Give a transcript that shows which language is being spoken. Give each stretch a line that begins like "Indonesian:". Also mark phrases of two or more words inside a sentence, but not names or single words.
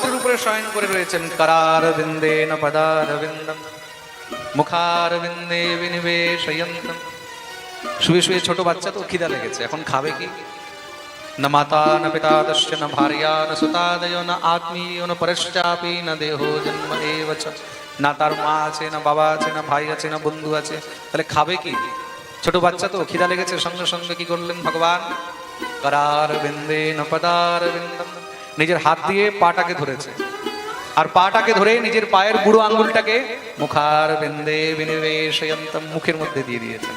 Bangla: উপরে শয়ন করে রয়েছেন।
Sanskrit: করার বিন্দে ন পদার বিন্দম মুখার বিন্দে বিনিবেশয়ন্তম।
Bangla: শুয়ে শুয়ে ছোট বাচ্চা তো খিদা লেগেছে, এখন খাবে কি?
Sanskrit: न माता न पिता दश्च न भार्या न सुतादयो न आत्मीयो न परश्चापि न देहो जन्म एव च।
Bangla: না তার মা আছে, না বাবা আছে, না ভাই আছে, না বন্ধু আছে, তাহলে খাবে কি? ছোট বাচ্চা তো খিদা লেগেছে, সঙ্গে সঙ্গে কি করলেন ভগবান?
Sanskrit: করার বিন্দে ন পদার বিন্দম,
Bangla: নিজের হাত দিয়ে পাটাকে ধরেছে, আর পাটাকে ধরে নিজের পায়ের বুড়ো আঙ্গুলটাকে
Sanskrit: মুখার বিন্দে বিনিবেশয়ন্তম,
Bangla: মুখের মধ্যে দিয়ে দিয়েছেন।